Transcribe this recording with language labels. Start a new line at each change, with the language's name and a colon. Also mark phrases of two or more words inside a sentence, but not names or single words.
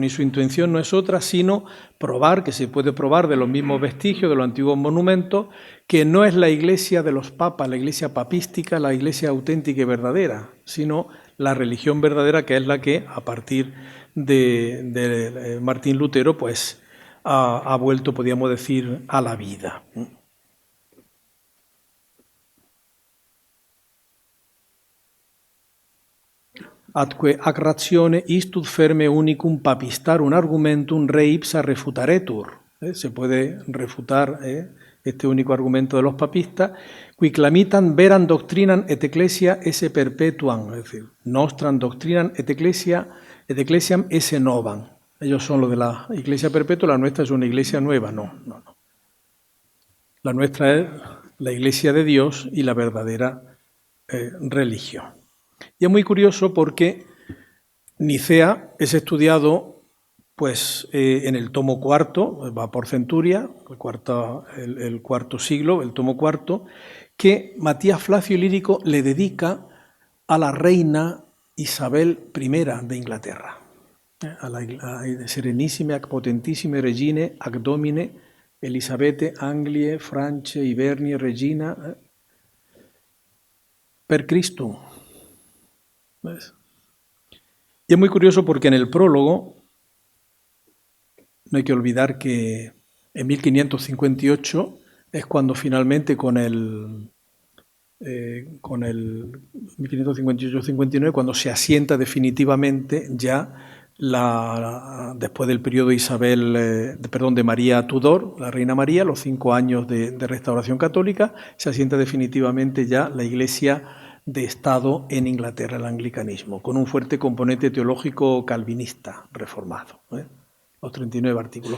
Spanish: Y su intención no es otra sino probar, que se puede probar de los mismos vestigios, de los antiguos monumentos, que no es la Iglesia de los papas, la Iglesia papística, la Iglesia auténtica y verdadera, sino la religión verdadera, que es la que, a partir de Martín Lutero, pues ha vuelto, podríamos decir, a la vida.
Latin: Atque ac ratione istud ferme unicum papistarum argumentum re ipsa refutaretur.
Spanish: Se puede refutar este único argumento de los papistas,
Latin: qui clamitan veran doctrinam et ecclesia esse perpetuam,
Spanish: es decir,
Latin: nostram doctrinam et ecclesiam esse novam.
Spanish: Ellos son los de la Iglesia perpetua, la nuestra es una iglesia nueva. No. La nuestra es la Iglesia de Dios y la verdadera religión. Y es muy curioso porque Nicea es estudiado pues en el tomo cuarto, va por centuria, el cuarto siglo, el tomo cuarto, que Matías Flacio Lírico le dedica a la reina Isabel I de Inglaterra, a la
Latin: Serenissime ac Potentissime Regine ac Domine Elisabete Anglie France Hibernie Regina per Cristo.
Spanish: ¿Ves? Y es muy curioso porque en el prólogo no hay que olvidar que en 1558 es cuando finalmente con el 1558-59, cuando se asienta definitivamente ya después del periodo de María Tudor, la reina María, los 5 años de restauración católica, se asienta definitivamente ya la Iglesia de Estado en Inglaterra, el anglicanismo, con un fuerte componente teológico calvinista reformado, los 39 artículos.